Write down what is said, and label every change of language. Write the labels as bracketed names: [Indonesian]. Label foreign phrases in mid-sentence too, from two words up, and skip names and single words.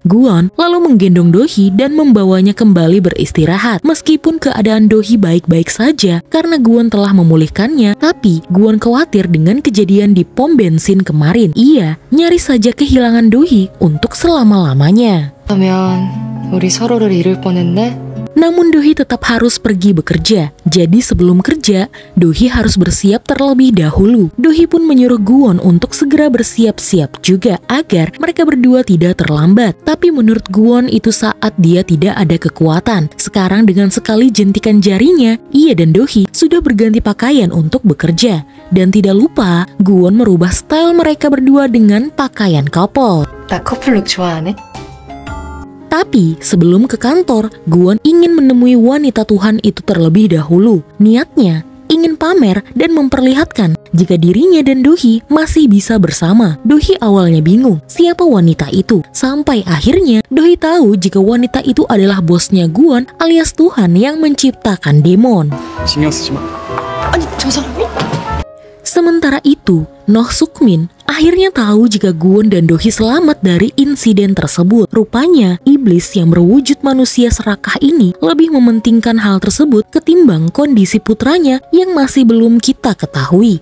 [Indonesian] Gwon lalu menggendong Do-hee dan membawanya kembali beristirahat. Meskipun keadaan Do-hee baik-baik saja karena Gwon telah memulihkannya, tapi Gwon khawatir dengan kejadian di pom bensin kemarin. Ia nyaris saja kehilangan Do-hee untuk selama-lamanya. [Korean] 그러면 우리 서로를 잃을 뻔했네. [Indonesian] Namun Do-hee tetap harus pergi bekerja. Jadi sebelum kerja, Do-hee harus bersiap terlebih dahulu. Do-hee pun menyuruh Gwon untuk segera bersiap-siap juga agar mereka berdua tidak terlambat. Tapi menurut Gwon itu saat dia tidak ada kekuatan. Sekarang dengan sekali jentikan jarinya, ia dan Do-hee sudah berganti pakaian untuk bekerja. Dan tidak lupa, Gwon merubah style mereka berdua dengan pakaian couple. [Korean] 나 커플룩 좋아하네. [Indonesian] Tapi sebelum ke kantor, Gwon ingin menemui wanita Tuhan itu terlebih dahulu. Niatnya ingin pamer dan memperlihatkan jika dirinya dan Do-hee masih bisa bersama. Do-hee awalnya bingung siapa wanita itu, sampai akhirnya Do-hee tahu jika wanita itu adalah bosnya Gwon alias Tuhan yang menciptakan demon. [Korean] 신경 쓰지 마. 아니 저 사람이? [Indonesian] Sementara itu, Noh Suk-min akhirnya tahu jika Gwon dan Do-hee selamat dari insiden tersebut. Rupanya, iblis yang berwujud manusia serakah ini lebih mementingkan hal tersebut ketimbang kondisi putranya yang masih belum kita ketahui.